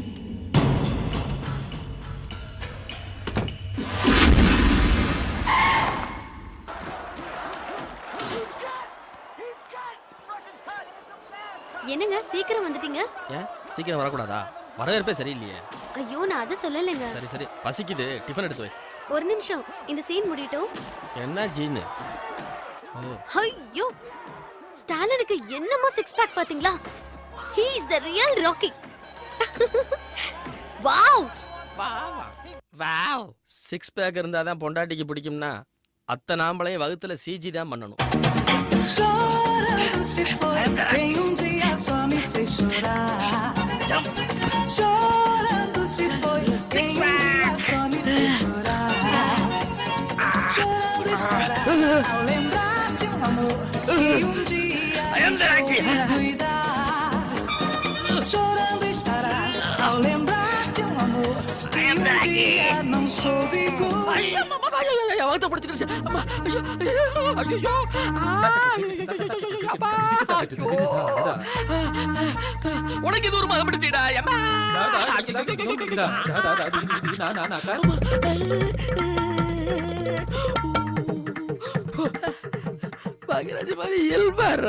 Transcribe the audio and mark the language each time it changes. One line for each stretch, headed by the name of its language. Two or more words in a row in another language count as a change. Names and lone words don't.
Tamil: என்னங்க சீக்கிரம் வந்துட்டீங்க? ஏன் சீக்கிரம் வரக்கூடாதா? வரவேற்பே சரியில்லையே. ஐயோ நான் அதை சொல்லலைங்க. சரி சரி, பசிக்குது, டிஃபன் எடுத்து வை. ஒரு நிமிஷம், இந்த சீன் முடியட்டும். என்ன ஜீனு? ஐயோ ஸ்டாலினுக்கு என்னமோ
English: six pack
Tamil: பாத்தீங்களா?
English: He is the real Rocky. வாவ்
Tamil: வாவ்.
English: six pack
Tamil: இருந்தால் தான் பொண்டாட்டிக்கு பிடிக்கும்னா அத்தை நாம்பளையும் வகுத்துல சிஜி தான் பண்ணணும்.
Portuguese: Chorando se foi, em dia só me fez chorar. Chorando se foi, em dia só me fez chorar. Chorando estará ao lembrar de amor que dia eu cuidar. Chorando estará ao lembrar de amor que dia não soube cuidar.
Tamil: வகுத்த பிடிச்சிக்கிடுச்சு. அம்மா, ஐயோ, ஐயோ, உனக்கு இது ஒரு மகம் பிடிச்சிடா. பாக்யராஜ் மாதிரி இயல்பாரா.